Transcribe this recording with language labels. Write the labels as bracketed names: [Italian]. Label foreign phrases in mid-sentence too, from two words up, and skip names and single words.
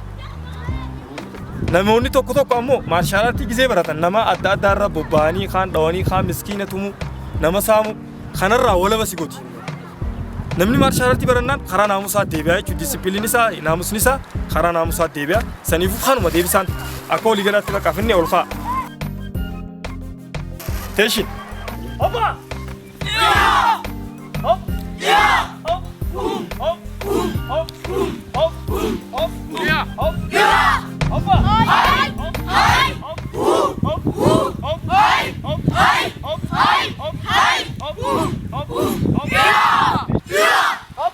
[Oromo] Namoonni tokko tokko ammoo maarshaal aartii gisee baratan nama adda addaa irra bobba'anii kaan dhawanii kaan miskiina tumuu nama saamu kanarraa walaba si gooti. Namni maarshaal aartii barannaan karaa naamusaa deebi'a jechuudha disipiliin isaa naamusni isaa karaa naamusaa deebi'a saniifuu kanuma deebisaan akka walii galaatti bakka finne ol ka'a. Teshin. Hoppa! Yeah! Hop! Yeah! Hop! Hop! Hop! Hop! Hop! Yeah! Hop! Yeah! Hoppa! Hai! Hai! Hop! Hop! Hop! Hai! Hop! Hai! Hop! Hai! Hop! Hai! Hop! Hop! Hop! Yeah! Yeah! Hop!